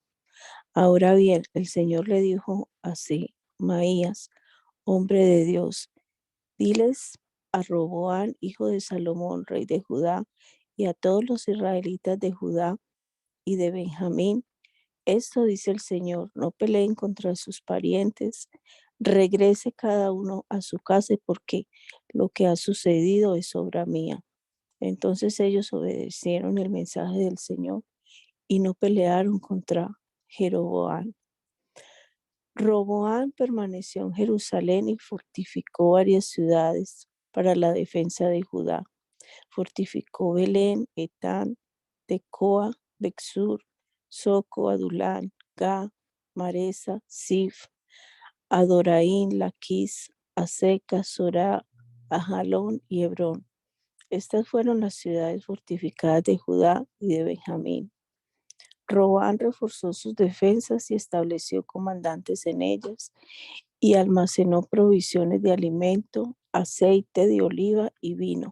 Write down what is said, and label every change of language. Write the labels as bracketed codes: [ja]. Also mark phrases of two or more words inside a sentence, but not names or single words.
[es] Ahora bien, el Señor le dijo así: Maías, hombre de Dios, diles a Roboam, hijo de Salomón, rey de Judá, y a todos los israelitas de Judá y de Benjamín: esto dice el Señor: no peleen contra sus parientes, regrese cada uno a su casa, porque lo que ha sucedido es obra mía. Entonces ellos obedecieron el mensaje del Señor y no pelearon contra Jeroboam. Roboam permaneció en Jerusalén y fortificó varias ciudades para la defensa de Judá. Fortificó Belén, Etán, Tecoa, Bexur, Soco, Adulán, Ga, Maresa, Sif, Adoraín, Laquis, Aseca, Sorá, Ajalón y Hebrón. Estas fueron las ciudades fortificadas de Judá y de Benjamín. Roboam reforzó sus defensas y estableció comandantes en ellas, y almacenó provisiones de alimento, aceite de oliva y vino.